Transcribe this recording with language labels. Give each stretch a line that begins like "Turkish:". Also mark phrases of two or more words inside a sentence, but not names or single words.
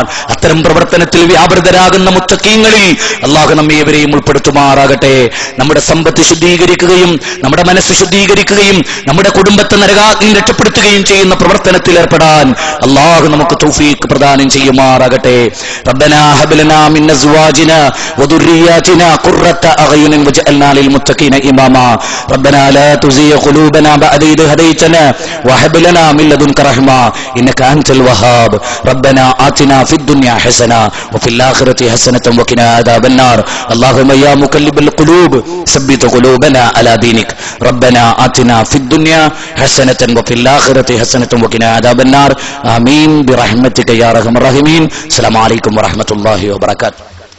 Malayalam: അത്തരം പ്രവർത്തനത്തിൽ വ്യാപൃതരാകുന്ന മുത്തഖീങ്ങളിൽ അള്ളാഹു നമ്മെ ഇവരെയും ഉൾപ്പെടുത്തുമാറാകട്ടെ. നമ്മുടെ സമ്പത്ത് ശുദ്ധീകരിക്കുകയും നമ്മുടെ മനസ്സ് ശുദ്ധീകരിക്കുകയും നമ്മുടെ കുടുംബത്തെ നരകാഗ്നി രക്ഷപ്പെടുത്തുകയും ചെയ്യുന്ന പ്രവർത്തനത്തിൽ ഏർപ്പെടാൻ അള്ളാഹു നമുക്ക് തൗഫീഖ് പ്രദാനം ചെയ്യുമാറാകട്ടെ.
Arabic: റബ്ബനാ هب لنا من ازواجنا وذرياتنا قرة اعين واجعلنا للمتقين اماما ربنا لا تزغ قلوبنا بعد إذ هديتنا وهب لنا من لدنك رحمة إنك أنت الوهاب ربنا آتنا في الدنيا حسنة وفي الآخرة حسنة وقنا عذاب النار اللهم يا مقلب القلوب ثبت قلوبنا على دينك ربنا آتنا في الدنيا حسنة وفي الآخرة حسنة وقنا عذاب النار آمين برحمتك يا أرحم الراحمين السلام عليكم ورحمة الله وبركاته.